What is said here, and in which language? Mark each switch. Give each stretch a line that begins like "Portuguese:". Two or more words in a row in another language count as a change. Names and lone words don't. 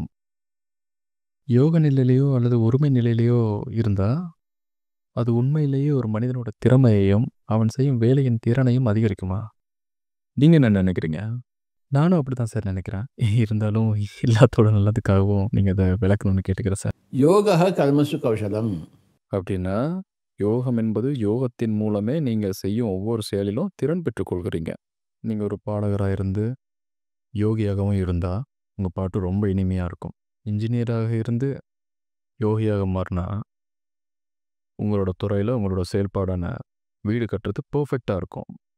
Tamil: யோக நிலையிலையோ அல்லது ஒருமை நிலையிலையோ இருந்தால் அது உண்மையிலேயே ஒரு மனிதனோட திறமையையும் அவன் செய்யும் வேலையின் திறனையும் அதிகரிக்குமா? நீங்கள் என்ன நினைக்கிறீங்க? நானும் அப்படி தான் சார் நினைக்கிறேன். இருந்தாலும் எல்லாத்தோட நல்லதுக்காகவும் நீங்கள் அதை விளக்கணும்னு கேட்டுக்கிறேன் சார்.
Sanskrit: योगः कर्मसु कौशलम्
Tamil: அப்படின்னா யோகம் என்பது யோகத்தின் மூலமே நீங்கள் செய்யும் ஒவ்வொரு செயலிலும் திறன் பெற்றுக்கொள்கிறீங்க. நீங்கள் ஒரு பாடகராக இருந்து யோகியாகவும் இருந்தால் உங்கள் பாட்டு ரொம்ப இனிமையாக இருக்கும். இன்ஜினியராக இருந்து யோகியாக மாறினா உங்களோட துறையில் உங்களோட செயல்பாடான வீடு கட்டுறது பர்ஃபெக்டாக இருக்கும்.